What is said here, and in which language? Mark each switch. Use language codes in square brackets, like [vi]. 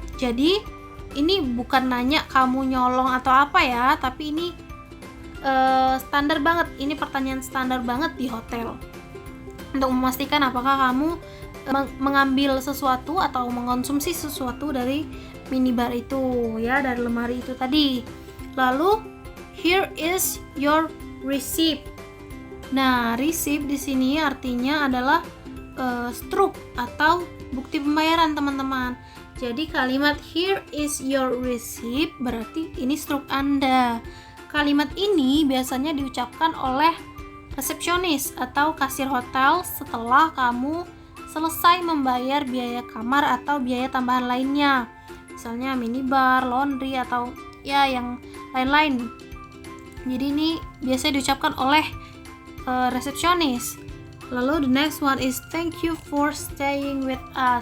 [id] Jadi ini bukan nanya kamu nyolong atau apa ya, tapi ini standar banget. Ini pertanyaan standar banget di hotel untuk memastikan apakah kamu mengambil sesuatu atau mengkonsumsi sesuatu dari minibar itu ya, dari lemari itu tadi. Lalu [en] here is your receipt. [id] Nah, receipt di sini artinya adalah struk atau bukti pembayaran teman-teman. Jadi kalimat [en] here is your receipt [id] berarti ini struk Anda. Kalimat ini biasanya diucapkan oleh resepsionis atau kasir hotel setelah kamu selesai membayar biaya kamar atau biaya tambahan lainnya. Misalnya minibar, laundry, atau ya yang lain-lain. Jadi ini biasanya diucapkan oleh resepsionis. Lalu [en] the next one is thank you for staying with us.